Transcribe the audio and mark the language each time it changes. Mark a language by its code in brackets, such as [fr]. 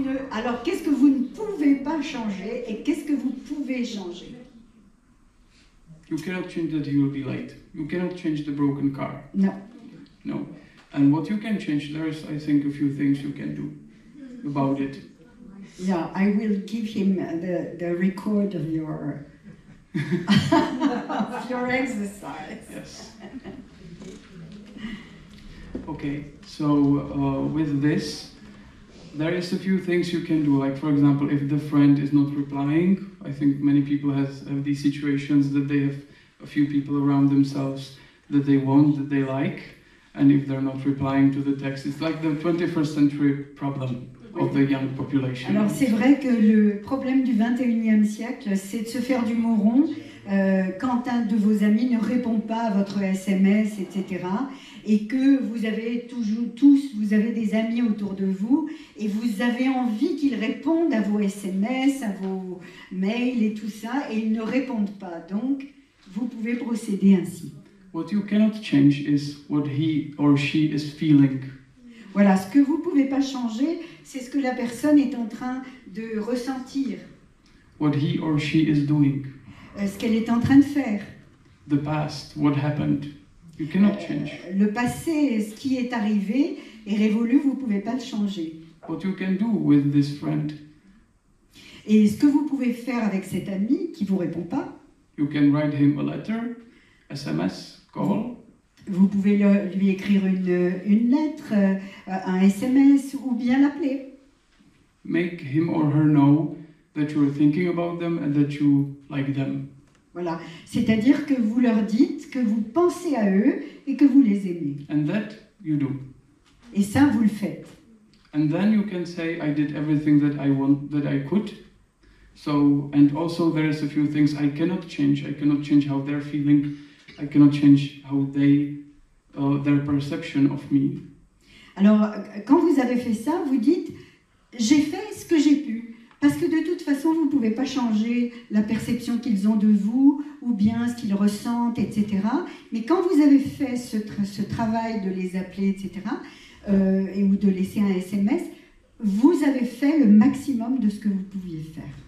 [fr] Alors, qu'est-ce que vous ne pouvez pas changer et qu'est-ce que vous pouvez changer? [en] You cannot change that he will be late. You cannot change the broken car. No. No. And what you can change, there is, I think, a few things you can do about it. Yeah, I will give him the record of your of your exercise. Yes. Okay, so with this, there is a few things you can do. Like, for example, if the friend is not replying, I think many people have these situations that they have a few people around themselves that they want, that they like, and if they're not replying to the text, it's like the 21st century problem of the young population. [fr] Alors c'est vrai que le problème du 21e siècle, c'est de se faire du mot rond quand un de vos amis ne répond pas à votre SMS, etc. Et que vous avez vous avez des amis autour de vous et vous avez envie qu'ils répondent à vos SMS, à vos mails et tout ça, et ils ne répondent pas. Donc, vous pouvez procéder ainsi. [en] What you cannot change is what he or she is feeling. [fr] Voilà, ce que vous ne pouvez pas changer, c'est ce que la personne est en train de ressentir. [en] What he or she is doing. [fr] Ce qu'elle est en train de faire. [en] The past, what happened. You cannot change. [fr] Le passé, ce qui est arrivé est révolu, vous ne pouvez pas le changer. [en] What you can do with this friend. [fr] Et ce que vous pouvez faire avec cet ami qui ne vous répond pas. [en] You can write him a letter, SMS, call. [fr] Vous pouvez lui écrire une lettre, un SMS ou bien l'appeler. [en] Make him or her know that you're thinking about them and that you like them. [fr] Voilà, c'est-à-dire que vous leur dites que vous pensez à eux et que vous les aimez. [en] And that you do. [fr] Et ça, vous le faites. [en] And then you can say, I did everything that I could. So, and also there is a few things I cannot change. I cannot change how they're feeling. I cannot change how their perception of me. [fr] Alors, quand vous avez fait ça, vous dites, j'ai fait ce que j'ai pu. Parce que de toute façon, vous ne pouvez pas changer la perception qu'ils ont de vous, ou bien ce qu'ils ressentent, etc. Mais quand vous avez fait ce travail de les appeler, etc., ou de laisser un SMS, vous avez fait le maximum de ce que vous pouviez faire.